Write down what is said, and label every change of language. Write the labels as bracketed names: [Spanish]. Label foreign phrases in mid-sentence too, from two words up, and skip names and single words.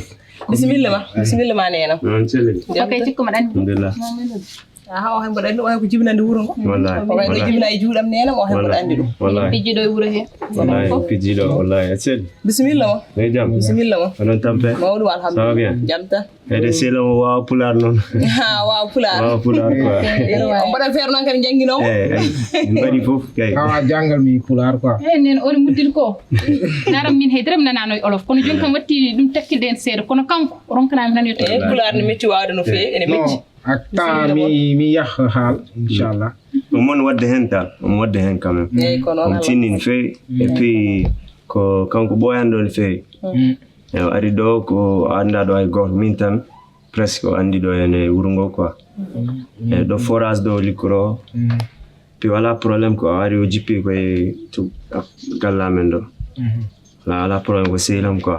[Fula] bisimilla ma nenam Okay cikko ma dan. Alhamdulillah. ha o hen mbaɗa andi o hen ko jibinande wuro ngo Wallahi. o hen ko jibina e juuɗam nenam o hen mbaɗa andi ɗum Wallahi. Pijjiɗo e wuro he. Wallahi. Pijiɗo wallahi. Acel. bisimilla mo Hey jam. bisimilla mo Onon tampe. mawɗum [French] Ça va [Fula] alhamdulillah [French] bien. [Fula] jamta Hede selo mo wawa pular non. ha wawa pulaar Wawa pular quoi. o mbaɗat feere noon kadi jangginomo En bari fof kay. kawa jangal mi pular quoi. Nen ori muddil ko. Naram min hay dram nanano e olof kono jon kam watti dum takkilde en seedo kono kanko ronkanami tan yotte. pulaar ne metti wawde no feewi ene metti Non, ak temps mi yax haal inchallah. Mon wadde hen tal. On wadde hen [French] quand même. [Fula] eyyi ko noon On tinnin fe [French] et puis [Fula] ko kanko boyando ne fe. E ari ɗo ko anda ɗo hay goto min tan presque o andi ɗo ene wuro ngo quoi. E ɗo forage ɗo likkoro puis wala probléme ko o ari o jippi koye gallamen ɗo wala probléme ko sehlam quoi.